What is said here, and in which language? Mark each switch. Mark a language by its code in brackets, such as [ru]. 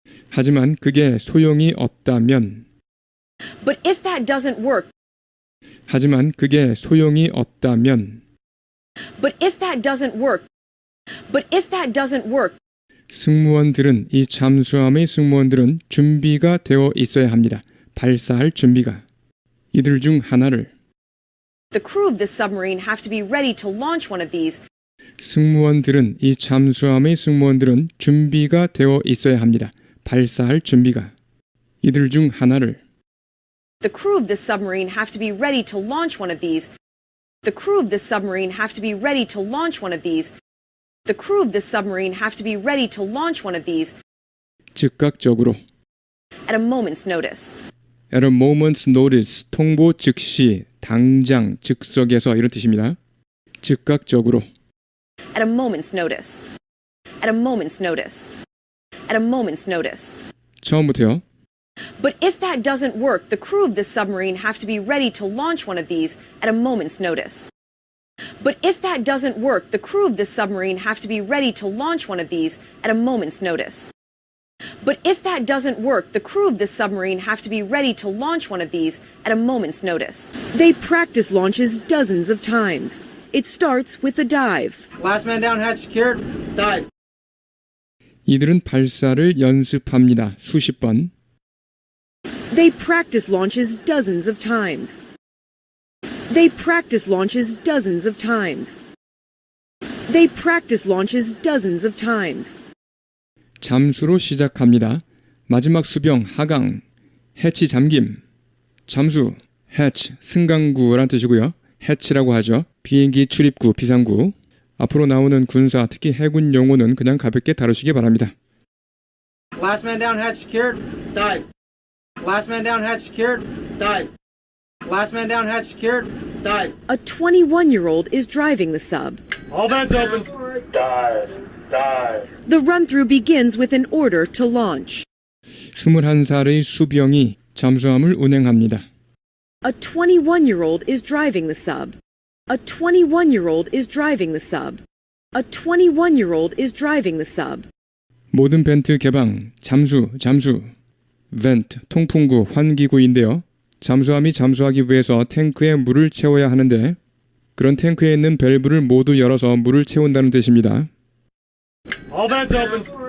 [ko] 하지만 그게 소용이 없다면 [en] But if that doesn't work, [ko] 하지만 그게 소용이 없다면 [en] but if that doesn't work, but if that doesn't work, [ko] 승무원들은 이 잠수함의 승무원들은 준비가 되어 있어야 합니다. 발사할 준비가. 이들 중 하나를 [en] the crew of this submarine have to be ready to launch one of these. [ko] 승무원들은 이 잠수함의 승무원들은 준비가 되어 있어야 합니다. 발사할 준비가. 이들 중 하나를 [en] The crew of this submarine have to be ready to launch one of these. The crew of this submarine have to be ready to launch one of these. The crew of this submarine have to be ready to launch one of these [ko] 즉각적으로 [en] at a moment's notice. at a moment's notice [ko] 통보 즉시 당장 즉석에서 이런 뜻입니다. 즉각적으로 [en] At a moment's notice. At a moment's notice. At a moment's notice. [ko] 처음부터요. [en] But if that doesn't work, the crew of this submarine have to be ready to launch one of these at a moment's notice. But if that doesn't work, the crew of this submarine have to be ready to launch one of these at a moment's notice. But if that doesn't work, the crew of this submarine have to be ready to launch one of these at a moment's notice. They practice launches dozens of times. It starts with a dive. Last man down, hatch secured. Dive. [ko] 이들은 발사를 연습합니다. 수십 번. [en] They practice launches dozens of times. They practice launches dozens of times. They practice launches dozens of times. [ko] 잠수로 시작합니다. 마지막 수병 하강, 해치 잠김, 잠수, 해치, 승강구란 뜻이고요. 해치라고 하죠. 비행기 출입구, 비상구. 앞으로 나오는 군사, 특히 해군 용어는 그냥 가볍게 다루시기 바랍니다. [en] Last man down, hatch secured. Dive. Last man down, hatch secured. Dive. Last man down, hatch secured. Dive. A 21-year-old is driving the sub. All vents open. Dive. Dive. The run-through begins with an order to launch. [ko] 21살의 수병이 잠수함을 운행합니다. [en] A 21-year-old is driving the sub. A 21-year-old is driving the sub. A 21-year-old is driving the sub. [ko] 모든 벤트 개방, 잠수, 잠수. 벤트, 통풍구, 환기구인데요. 잠수함이 잠수하기 위해서 탱크에 물을 채워야 하는데 그런 탱크에 있는 밸브를 모두 열어서 물을 채운다는 뜻입니다. [en] All vents open.